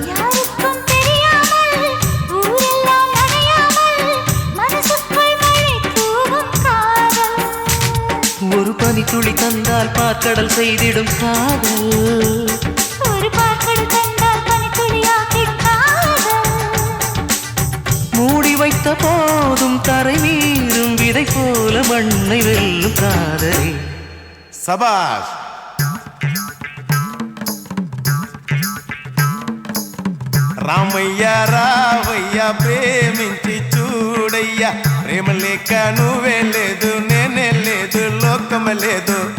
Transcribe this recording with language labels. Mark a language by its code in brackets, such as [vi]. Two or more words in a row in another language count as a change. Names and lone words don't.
[ta] ஒரு பனி துளி தந்தால் பார்க்கடல் செய்திடும் காதல். மூடி வைத்த போதும் தரை மீறும் விதை போல மண்ணை வெல்லும் காதல். சபாஷ். [te] రామయ్య రావయ్య ప్రేమించి చూడయ్య, ప్రేమ లేక నువ్వే లేదు, నేనే లేదు, లోకం లేదు.